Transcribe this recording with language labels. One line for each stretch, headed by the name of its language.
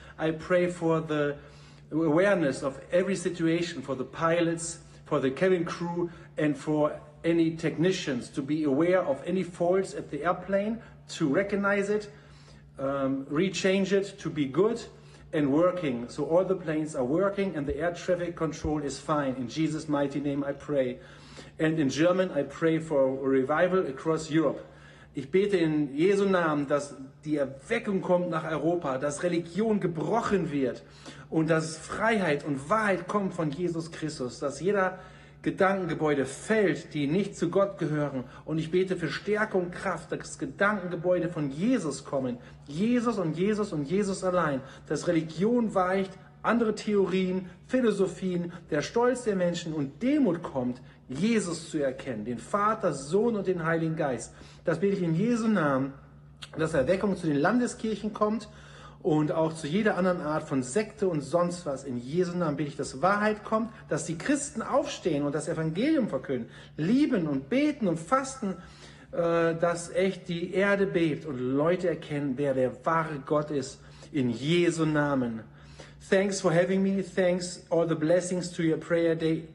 English: I pray for the awareness of every situation, for the pilots, for the cabin crew, and for any technicians to be aware of any faults at the airplane, to recognize it, rechange it to be good and working. So all the planes are working and the air traffic control is fine. In Jesus' mighty name I pray. And in German I pray for a revival across Europe.
German: Ich bete in Jesu Namen, dass die Erweckung kommt nach Europa, dass Religion gebrochen wird und dass Freiheit und Wahrheit kommt von Jesus Christus, dass jeder Gedankengebäude fällt, die nicht zu Gott gehören. Und ich bete für Stärkung und Kraft, dass Gedankengebäude von Jesus kommen. Jesus und Jesus und Jesus allein. Dass Religion weicht, andere Theorien, Philosophien, der Stolz der Menschen und Demut kommt, Jesus zu erkennen, den Vater, Sohn und den Heiligen Geist. Das bete ich in Jesu Namen, dass Erweckung zu den Landeskirchen kommt und auch zu jeder anderen Art von Sekte und sonst was. In Jesu Namen bete ich, dass Wahrheit kommt, dass die Christen aufstehen und das Evangelium verkünden, lieben und beten und fasten, dass echt die Erde bebt und Leute erkennen, wer der wahre Gott ist. In Jesu Namen.
English: Thanks for having me. Thanks, all the blessings to your prayer day.